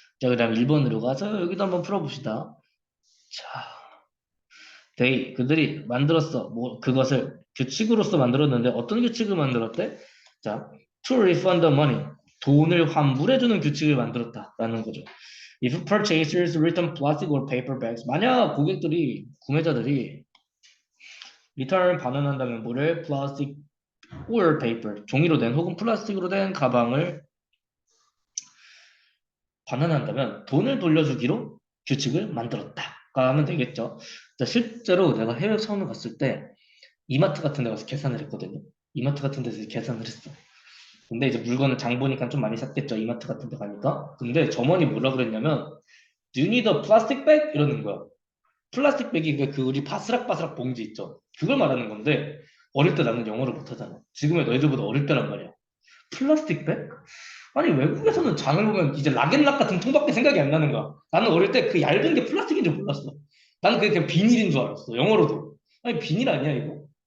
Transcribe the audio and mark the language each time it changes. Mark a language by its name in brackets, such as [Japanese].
[Korean] 자, 그 다음 1번으로 가서 여기도 한번 풀어봅시다. 자, 그들이 만들었어. 뭐 그것을 규칙으로서 만들었는데 어떤 규칙을 만들었대? [English] 자, to refund the money. [Korean] 돈을 환불해주는 규칙을 만들었다라는 거죠. [English] If purchasers return plastic or paper bags. [Korean] 만약 구매자들이 return 반환한다면 뭐를? [English] plastic or paper. [Korean] 종이로 된 혹은 플라스틱으로 된 가방을 반환한다면 돈을 돌려주기로 규칙을 만들었다가 하면 되겠죠. 자, 실제로 내가 해외 처음 갔을 때 이마트 같은 데 가서 계산을 했거든요. 이마트 같은 데서 계산을 했어. 근데 이제 물건을 장 보니까 좀 많이 샀겠죠. 이마트 같은 데 가니까. 근데 점원이 뭐라 그랬냐면 [English] Do you need a plastic bag? [Korean] 이러는 거야. 플라스틱 백이 그 우리 바스락바스락 봉지 있죠. 그걸 말하는 건데 어릴 때 나는 영어를 못하잖아. 지금의 너희들보다 어릴 때란 말이야. 플라스틱 백? 아니 외국에서는 장을 보면 이제 락앤락 같은 통밖에 생각이 안 나는 거야. 나는 어릴 때 그 얇은 게 플라스틱인 줄 몰랐어. 나는 그게 그냥 비닐인 줄 알았어. 영어로도. 아니 비닐 아니야 이거?